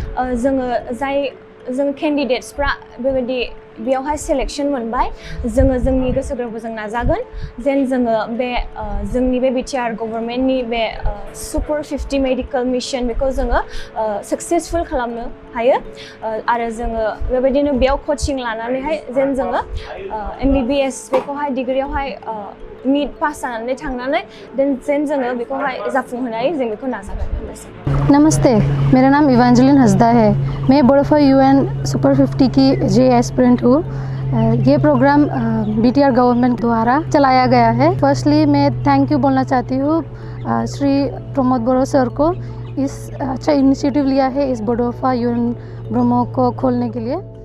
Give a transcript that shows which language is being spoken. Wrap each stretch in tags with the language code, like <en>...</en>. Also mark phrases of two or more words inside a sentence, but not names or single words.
<brx>जों केन्डिडेट्सफ्रा बेबायदि बेयावहाय सेलेक्शन मोनबाय जोङो जोंनि गोसो गोरबोजों नाजागोन जेन जोङो बे जोंनि बे बिटिआर गभर्नमेन्टनि बे सुपार 50 मेडिकेल मिशन बेखौ जोङो सक्सेसफुल खालामनो हायो आरो जोङो बेबायदिनो बेयाव कचिं लानानैहाय जेन जोङो MBBS बेखौहाय डिग्रियावहाय नीट पास जानानै थांनानै जेन जोङो बेखौहाय जाफुंहोनो हायो जों बेखौ नाजागोन</brx> <hi>नमस्ते मेरा नाम इवेंजेलिन हसदा है मैं बोडोफा UN सुपर 50 की जे एस्पिरेंट हूँ ये प्रोग्राम BTR गवर्नमेंट द्वारा चलाया गया है फर्स्टली मैं</hi> <en>thank you</en> <hi>बोलना चाहती हूँ श्री प्रमोद बोरो सर को इस अच्छा इनिशिएटिव लिया है इस बोडोफा UN ब्रह्मो को खोलने के लिए</hi>